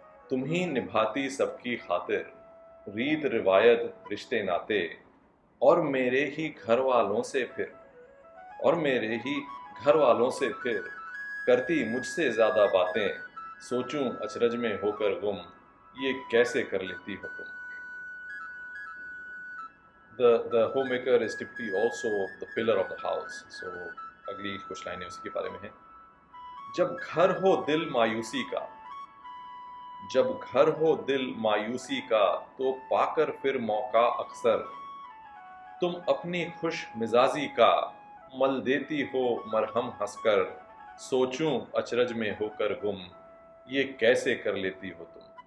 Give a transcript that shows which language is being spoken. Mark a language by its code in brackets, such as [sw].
[hi] तुम ही निभाती सबकी खातिर, रीत रिवायत रिश्ते नाते, और मेरे ही घर वालों से फिर, और मेरे ही घर वालों से फिर करती मुझसे ज्यादा बातें, सोचूं अचरज में होकर गुम, ये कैसे कर लेती हो तुम। [en] The homemaker is typically also the pillar of the house. [hi] So अगली कुछ लाइनें उसी के बारे में हैं। जब घर हो दिल मायूसी का, जब घर हो दिल मायूसी का, तो पाकर फिर मौका अक्सर, तुम अपनी खुश मिजाजी का मल देती हो मरहम हंसकर, सोचूं अचरज में होकर गुम, ये कैसे कर लेती हो तुम।